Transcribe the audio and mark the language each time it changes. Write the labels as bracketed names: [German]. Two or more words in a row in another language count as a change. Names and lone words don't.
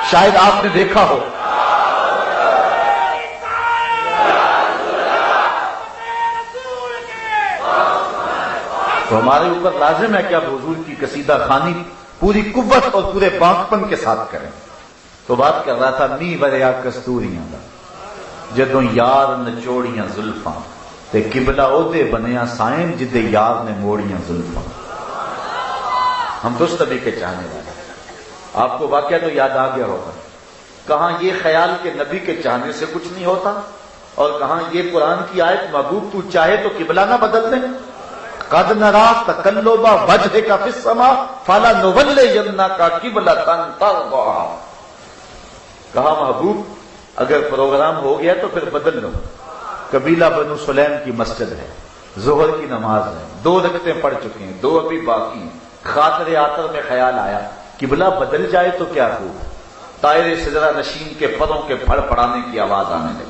[Urdu] شاید آپ نے دیکھا ہو تو ہمارے اوپر لازم ہے کہ اب حضور کی قصیدہ خوانی پوری قوت اور پورے پاکپن کے ساتھ کریں۔ تو بات کر رہا تھا [Punjabi] می بریا کستوریاں دا جدوں یار نچوڑیاں زلفاں، تے قبلہ اودے بنیا سائیں جدے یار نے موڑیاں زلفاں۔ [Urdu] ہم درست نبی کے چاہنے والے. آپ کو واقعہ تو یاد آ گیا ہوگا, کہاں یہ خیال کہ نبی کے چاہنے سے کچھ نہیں ہوتا, اور کہاں یہ قرآن کی آیت محبوب تو چاہے تو قبلہ نہ بدل دیں. [Arabic] قد نرا تقلب وجهك في السماء فلنولينك قبلة ترضاها. [Urdu] کہا محبوب اگر پروگرام ہو گیا تو پھر بدل لو. قبیلہ بنو سلیم کی مسجد ہے, ظہر کی نماز ہے, 2 رکعتیں پڑھ چکے ہیں, 2 ابھی باقی ہیں. خاطر آخر میں خیال آیا قبلہ بدل جائے تو کیا ہو. طائر سدرہ نشین کے پروں کے پھڑ پڑانے کی آواز آنے لگی.